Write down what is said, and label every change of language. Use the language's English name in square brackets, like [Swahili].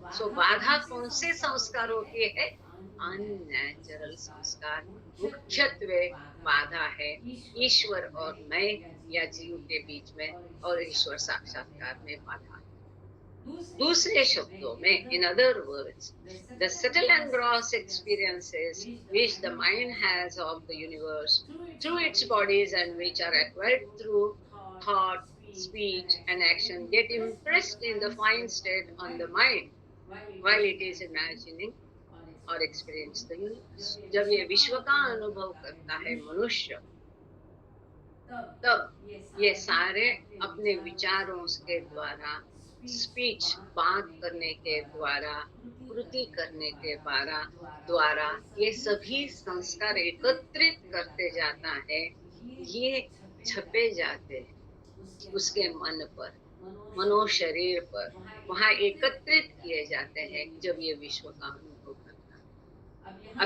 [Hindi] सो बाधा कौन से संस्कारों की है? अननेचुरल संस्कार। मुख्यत्वे बाधा है ईश्वर और मैं या जीव के बीच में, और ईश्वर साक्षात्कार में बाधा। दूसरे शब्दों में, [English] in other words, the subtle and gross experiences which the mind has of the universe through its bodies and which are acquired through thought, speech and action get impressed in the fine state on the mind while it is imagining or experience the universe. [Hindi] जब ये विश्व का अनुभव करता है मनुष्य, तब ये सारे अपने विचारों के द्वारा, स्पीच बात करने के द्वारा, कृति करने के द्वारा ये सभी संस्कार एकत्रित करते जाता है, ये छपे जाते हैं उसके मन पर, मनो शरीर पर, वहाँ एकत्रित किए जाते हैं जब ये विश्व का अनुभव करता है।